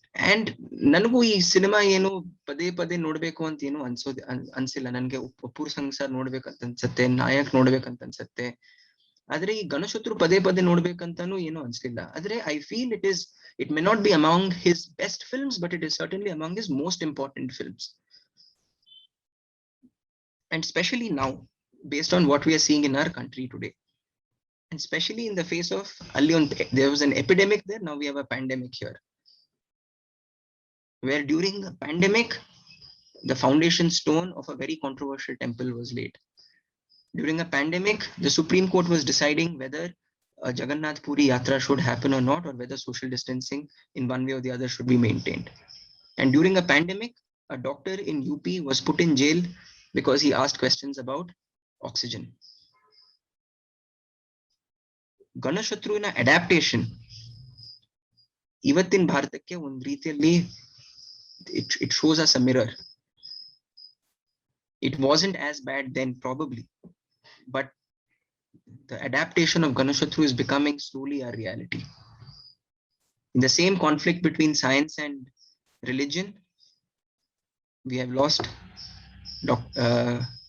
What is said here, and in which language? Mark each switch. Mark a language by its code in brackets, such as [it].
[kn] And ನನಗೂ ಈ cinema ಏನು ಪದೇ ಪದೇ ನೋಡ್ಬೇಕು ಅಂತ ಏನು ಅನ್ಸಿಲ್ಲ. ನನ್ಗೆ ಅಪೂರ್ ಸಂಸಾರ್ ನೋಡ್ಬೇಕಂತ ಅನ್ಸತ್ತೆ, ನಾಯಕ್ ನೋಡ್ಬೇಕಂತ ಅನ್ಸತ್ತೆ. ಆದ್ರೆ ಈ ಗಣಶತ್ರು ಪದೇ ಪದೇ ನೋಡ್ಬೇಕಂತಾನು ಏನು ಅನ್ಸ್ಲಿಲ್ಲ. ಆದ್ರೆ [en] I feel it may not be among his best films, but it is certainly among his most important films. And especially now, based on what we are seeing in our country today, and especially in the face of there was an epidemic there, now we have a pandemic here. where during a pandemic, the foundation stone of a very controversial temple was laid. During a pandemic, the Supreme Court was deciding whether a Jagannath Puri Yatra should happen or not, or whether social distancing in one way or the other should be maintained. And during a pandemic, a doctor in UP was put in jail because he asked questions about oxygen. [kn] ಗಣಶತ್ರುವಿನ adaptation ಇವತ್ತಿನ ಭಾರತಕ್ಕೆ ಒಂದು ರೀತಿಯಲ್ಲಿ [en] it shows us a mirror. It wasn't as bad then probably, but the adaptation of Ganashatru is becoming slowly a reality. In the same conflict between science and religion, we have lost Dr.